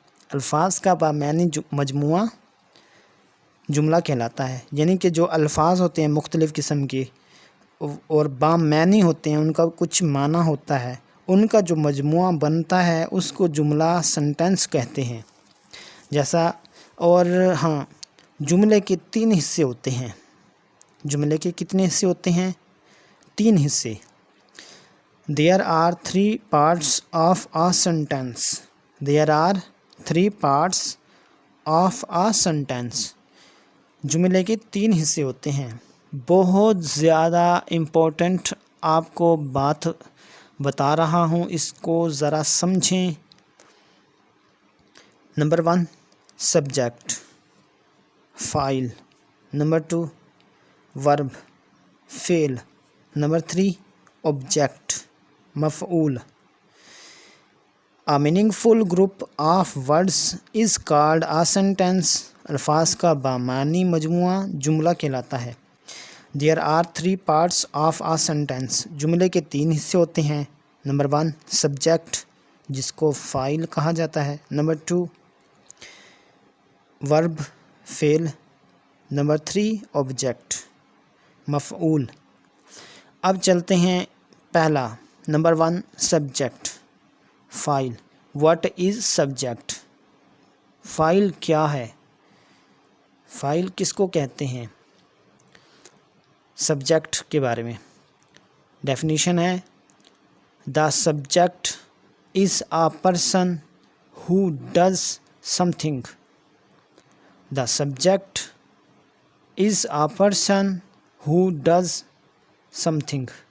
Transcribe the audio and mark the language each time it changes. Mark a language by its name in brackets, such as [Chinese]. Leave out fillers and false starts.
[Urdu] الفاظ کا بامعنی مجموعہ جملہ کہلاتا ہے، یعنی کہ جو الفاظ ہوتے ہیں مختلف قسم کے اور بامعنی ہوتے ہیں، ان کا کچھ معنی ہوتا ہے، ان کا جو مجموعہ بنتا ہے اس کو جملہ سنٹینس کہتے ہیں. جیسا اور ہاں، جملے کے 3 حصے ہوتے ہیں. جملے کے کتنے حصے ہوتے ہیں؟ 3 حصے. [English] There are 3 parts of a sentence. There are 3 parts of a sentence. [Urdu] جملے کے 3 حصے ہوتے ہیں. بہت زیادہ امپورٹنٹ آپ کو بات بتا رہا ہوں، اس کو ذرا سمجھیں. نمبر 1 سبجیکٹ فاعل. نمبر 2 ورب فعل. نمبر 3 آبجیکٹ مفعول. [English] A meaningful group of words is called a sentence. [Urdu] الفاظ کا بامعنی مجموعہ جملہ کہلاتا ہے. [English] There are 3 parts of a sentence. [Urdu] جملے کے 3 حصے ہوتے ہیں. نمبر 1 سبجیکٹ جس کو فاعل کہا جاتا ہے. نمبر 2 ورب فعل. نمبر 3 آبجیکٹ مفعول. اب چلتے ہیں پہلا. نمبر 1 سبجیکٹ فاعل. [English] What is subject? [Urdu] فاعل کیا ہے؟ فاعل کس کو کہتے ہیں؟ سبجیکٹ کے بارے میں ڈیفینیشن ہے: [English] The subject is a person who does something. The subject is a person who does something.